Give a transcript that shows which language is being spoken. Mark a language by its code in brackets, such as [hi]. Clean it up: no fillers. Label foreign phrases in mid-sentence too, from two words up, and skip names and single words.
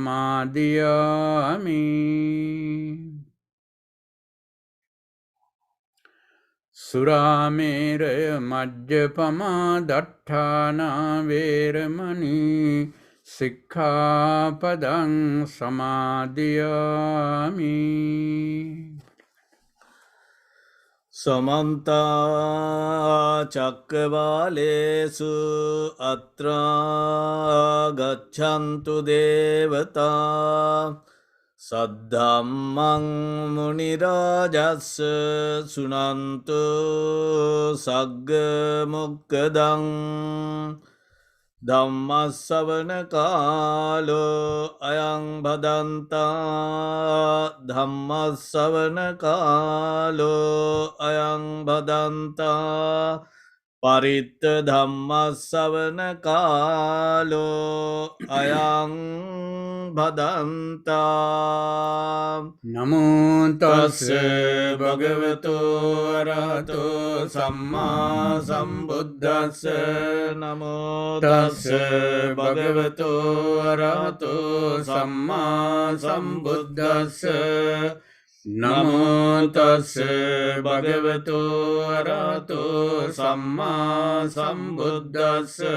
[pi] samādhiyāmi, Surāmeraya majjapamā daṭṭhānā vēramaṇī sikkhapadang samādhiyāmi. Samanta cakkavālesu atra gacchantu devata සද්ධම්මං මුනි රාජස්ස සුනන්තු සග්ග මොක්ඛදං ධම්මස්සවන කාලෝ අයං බදන්තා ධම්මස්සවන කාලෝ අයං බදන්තා පරිත්ත ධම්මස්සවන කාලෝ අයං බදන්තා නමෝ තස් තස්ස භගවතු අරහතෝ සම්මා සම්බුද්දස්ස නමෝ තස්ස භගවතු අරහතෝ සම්මා සම්බුද්දස්ස නමෝ තස්ස භගවතු අරහතෝ සම්මා සම්බුද්දස්ස